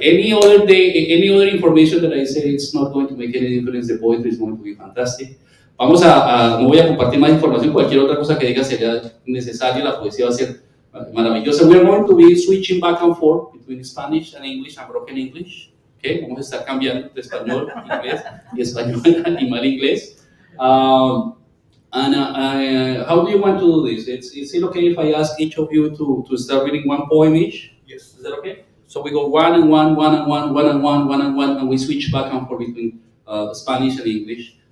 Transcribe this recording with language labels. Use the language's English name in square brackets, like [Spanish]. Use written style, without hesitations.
[English] Any other information that I say, it's not going to make any difference. The poetry is going to be fantastic. [Spanish] No voy a compartir más información. Cualquier otra cosa que diga sería necesaria. La poesía va a ser maravillosa. [English] We are going to be switching back and forth between Spanish and English and broken English. [Spanish] Okay, vamos a estar cambiando de español a inglés y español y mal inglés. [English] How do you want to do this? Is it okay if I ask each of you to start reading one poem each? Yes. Is that okay? So we go one and one, and we switch back and forth between Spanish and English.